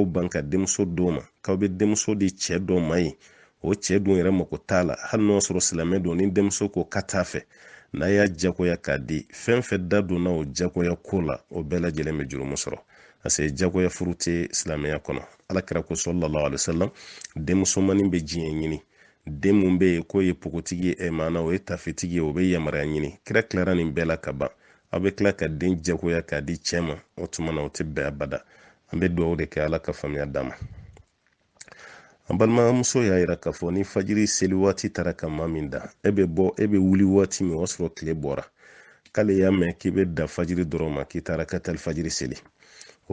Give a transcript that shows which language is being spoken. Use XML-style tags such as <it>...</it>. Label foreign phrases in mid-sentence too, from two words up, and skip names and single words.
<bm>ban ka denmuso d'o ma k'aw bɛ denmuso di cɛ dɔ ma ye o cɛ dun yɛrɛ mako t'a la hali n'o sɔrɔ silamɛ don ni denmuso ko ka t'a fɛ n'a y'a jagoya k'a di fɛn fɛn da donna o jagoya ko la o bɛɛ lajɛlen bɛ jurumu sɔrɔ</bm> <fr>parce que</fr> <bm>jagoya furu tɛ silamɛya kɔnɔ alakira ko</bm> <ar>صلى الله عليه وسلم</ar> <bm>denmusomani bɛ diɲɛ ɲini den mun bɛ yen k'o ye pogotigi ye maana o ye tafetigi ye o bɛ yamaruya ɲini kira tilara nin bɛɛ la ka ban aw bɛ tila ka den jagoya k'a di cɛ ma o tuma na o tɛ bɛn abada an bɛ dugawu de kɛ ala ka faamuya d'a ma an balimamuso y'a yira k'a fɔ ni fajiri seli waati taara ka maa min da e bɛ wuli waati min o y'a sɔrɔ tile bɔra k'ale y'a mɛn k'i bɛ da fajiri dɔrɔn ma k'i taara ka tali fajiri seli o</bm>